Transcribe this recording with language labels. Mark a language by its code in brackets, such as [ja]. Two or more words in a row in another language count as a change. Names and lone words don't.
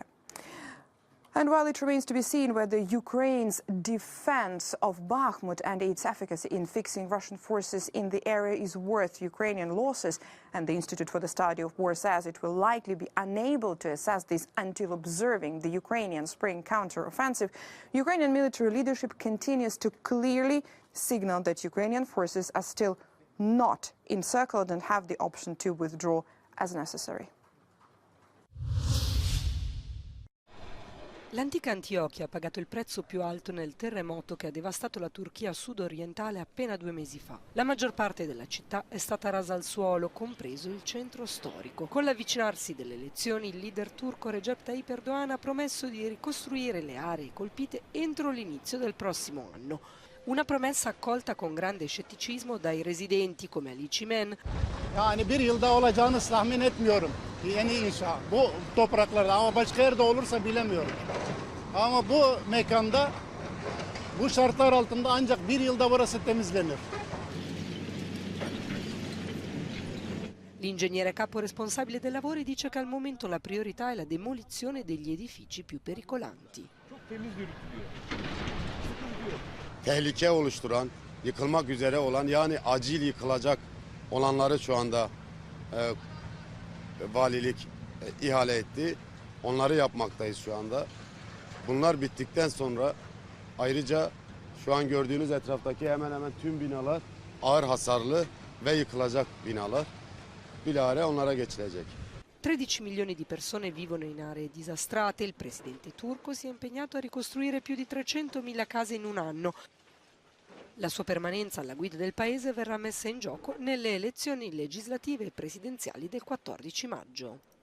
[en] And while it remains to be seen whether Ukraine's defense of Bakhmut and its efficacy in fixing Russian forces in the area is worth Ukrainian losses, and the Institute for the Study of War says it will likely be unable to assess this until observing the Ukrainian spring counter-offensive, Ukrainian military leadership continues to clearly signal that Ukrainian forces are still not encircled and have the option to withdraw as necessary. [it] L'antica Antiochia ha pagato il prezzo più alto nel terremoto che ha devastato la Turchia sud-orientale appena 2 mesi fa. La maggior parte della città è stata rasa al suolo, compreso il centro storico. Con l'avvicinarsi delle elezioni, il leader turco Recep Tayyip Erdogan ha promesso di ricostruire le aree colpite entro l'inizio del prossimo anno. Una promessa accolta con grande scetticismo dai residenti come Ali Çimen. [tr] Yani bir yılda olacağını tahmin etmiyorum. Yeni inşa. Bu topraklarda ama başka yerde olursa bilemiyorum. Ama bu mekanda bu şartlar altında ancak bir yılda burası temizlenir. [it] L'ingegnere capo responsabile dei lavori dice che al momento la priorità è la demolizione degli edifici più pericolanti. [tr] Tehlike oluşturan, yıkılmak üzere olan, yani acil yıkılacak olanları şu anda valilik ihale etti. Onları yapmaktayız şu anda. Bunlar bittikten sonra ayrıca şu an gördüğünüz etraftaki hemen hemen tüm binalar ağır hasarlı ve yıkılacak binalar. Bilahare onlara geçilecek. [it] 13 milioni di persone vivono in aree disastrate. Il presidente turco si è impegnato a ricostruire più di 300.000 case in un anno. La sua permanenza alla guida del paese verrà messa in gioco nelle elezioni legislative e presidenziali del 14 maggio.